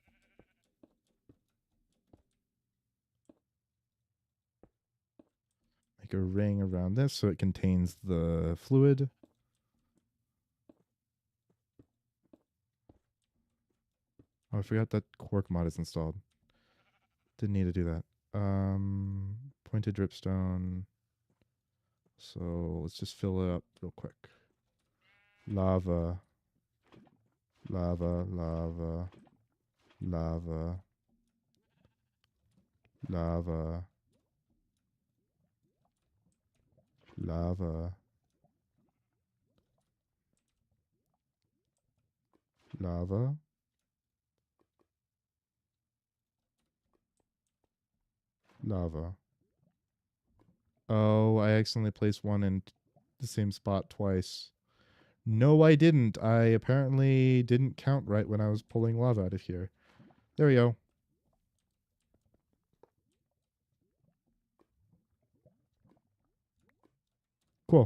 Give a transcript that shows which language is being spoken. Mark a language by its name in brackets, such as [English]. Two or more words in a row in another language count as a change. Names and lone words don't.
[English] Make a ring around this so it contains the fluid. Oh, I forgot that Quark mod is installed. Didn't need to do that. Pointed dripstone. So let's just fill it up real quick. Lava. Lava, lava. Lava. Lava. Lava. Lava. Lava. Oh, I accidentally placed one in the same spot twice. No, I didn't. I apparently didn't count right when I was pulling lava out of here. There we go. Cool.